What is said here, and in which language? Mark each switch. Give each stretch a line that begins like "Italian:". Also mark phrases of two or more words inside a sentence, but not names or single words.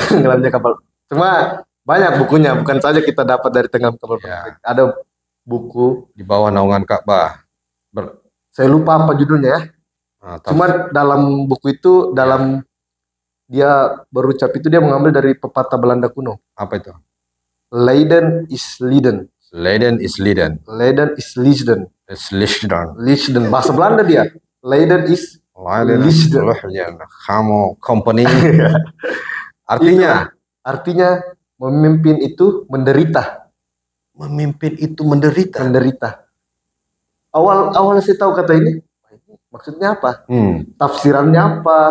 Indonesian: Tenggelamnya kapal. Cuma banyak bukunya, bukan saja kita dapat dari tenggelam kapal Van der Wijk. Ada buku di bawah naungan Ka'bah. Saya lupa apa judulnya ya. Cuma dalam buku itu dia berucap itu dia mengambil dari pepatah Belanda kuno. Apa itu?
Dutch: Leiden is Leiden. Leiden is Leiden. Leiden is Leiden. Leiden.
Indonesian: Bahasa Belanda dia.
Dutch: Leiden is Leiden. Kamu company.
Indonesian: Artinya memimpin itu menderita. Awal saya tahu kata ini. Maksudnya apa? Tafsirannya apa?